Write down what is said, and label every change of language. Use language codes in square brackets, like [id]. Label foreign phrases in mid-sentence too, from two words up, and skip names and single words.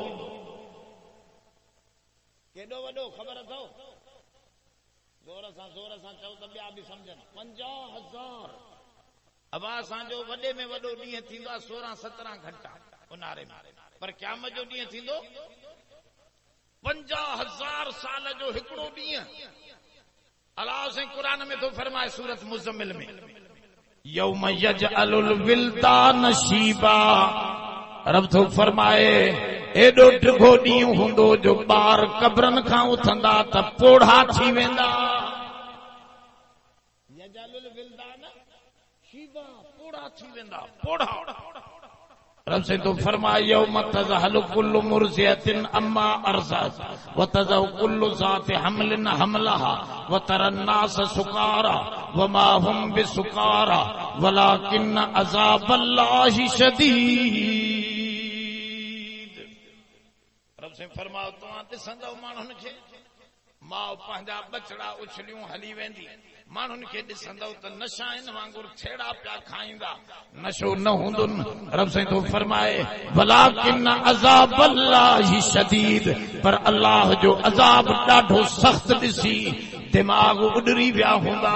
[sd] केॾो वॾो ख़बर अथव ज़ोर सां चओ त ॿिया बि सम्झनि 50,000 अब असांजो वॾे में वॾो ॾींहुं थींदो आहे 16-17 घंटा उन्हारे में पर क़यामत जो ॾींहुं थींदो 50,000 साल जो हिकिड़ो ॾींहुं अलाह से कुरान में तो फरमाए सूरत मुज़म्मिल में [ar] يوم يجعل الولدان شيبا [sd] रब तो फरमाए एॾो टिघो ॾींहुं हूंदो जो ॿार कब्रनि खां उथंदा त पोढ़ा थी वेंदा। [ar] يجعل الولدان شيبا [sd] पोढ़ा थी वेंदा पोढ़ा। रब से तो फरमाए [ar] يوم تذهل كل مرضعة عما أرضعت وتضع كل ذات حمل حملها وترى الناس سكارى وما هم بسكارى ولكن عذاب الله شديد. [sd] रब से फरमाओ तव्हां ॾिसंदव माण्हुनि खे माउ पंहिंजा बचड़ा उछलियूं हली वेंदी माण्हुनि खे ॾिसंदव त नशा इन वांगुरु छेड़ा पिया खाईंदा नशो न हूंदुनि। रब साईं तो फरमाए [ar] ولكن عذاب الله شديد [sd] पर अल्लाह जो अज़ाब ॾाढो सख़्त ॾिसी दिमाग़ उॾरी विया हूंदा।